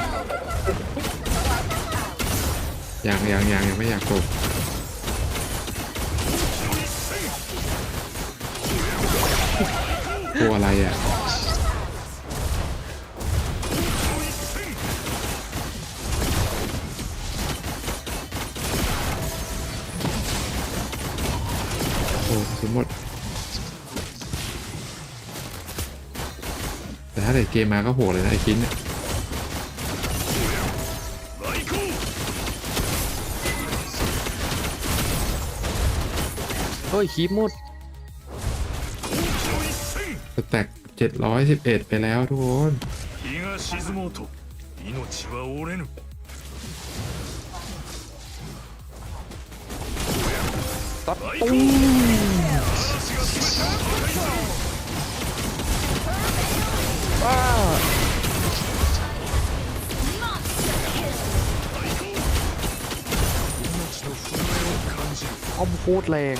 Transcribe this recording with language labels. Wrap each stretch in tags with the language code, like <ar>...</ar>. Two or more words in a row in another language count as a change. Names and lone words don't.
<th>ยังไม่อยากกบตัวอะไรอ่ะโอ้สมมติแต่ถ้าเด็กเกมมาก็โหดเลยนะไอ้คินเนี่ย เฮ้ยคีบหมด สแต็ก711ไปแล้วทุกคน</th> <ja>日が沈もうと命は折れぬ</ja> <th>ตัดตุ้มว้าคอมโคตรแรง</th>